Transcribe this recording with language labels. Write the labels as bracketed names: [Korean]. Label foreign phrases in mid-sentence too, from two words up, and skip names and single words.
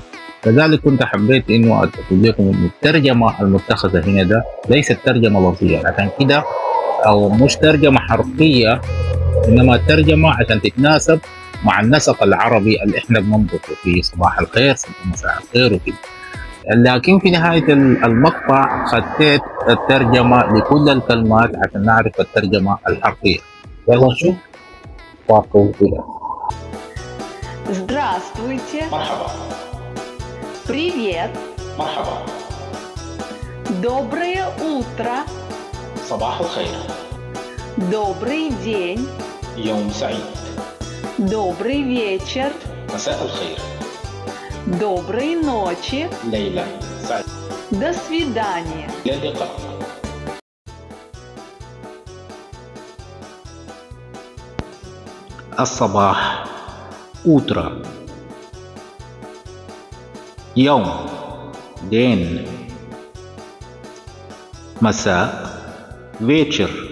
[Arabic] كذلك كنت حبيت انه اقول لكم ان الترجمه المتخذه هنا ده ليست ترجمه لفظيه، عشان كده او مش ترجمه حرفيه، انما ترجمه عشان تتناسب مع النسق العربي اللي احنا بننطقه في صباح الخير، مساء الخير وكده. لكن في نهايه المقطع خديت الترجمه لكل الكلمات عشان نعرف الترجمه الحرفيه. يلا نشوف. [Russian] Здравствуйте. [Arabic] مرحبا. [Russian] Привет. [Arabic] مرحبا. [Russian] Доброе утро. [Arabic] صباح الخير. [Russian] Добрый день. [Arabic] يوم سعيد. [Russian] Добрый вечер. [Arabic] مساء الخير. [Russian] Доброй ночи. [Arabic] ليلة سعيد. [Russian] До свидания. [Arabic] إلى اللقاء. الصباح утро, يوم день, مساء вечер,